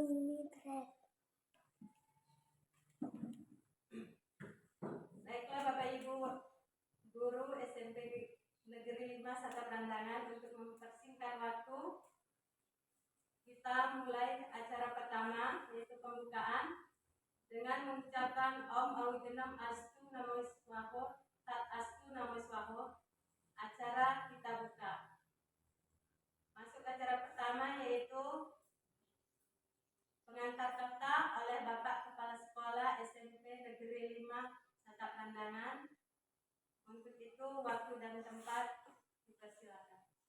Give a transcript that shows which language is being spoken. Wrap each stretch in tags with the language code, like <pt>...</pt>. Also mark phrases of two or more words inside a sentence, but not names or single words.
<id>Baiklah Bapak Ibu guru SMP Negeri 5 Sata Prandangan, untuk mempersingkat waktu, kita mulai acara pertama, yaitu pembukaan, dengan mengucapkan</id> <sa>Om Awigenam Astu Namo Swaho Tat Astu Namo Swaho.</sa> <id>Acara kita buka. Masuk acara pertama, yaitu pengantar kata oleh Bapak Kepala Sekolah SMP Negeri 5 Sata Prandangan. Untuk itu waktu dan tempat dipersilakan.</id>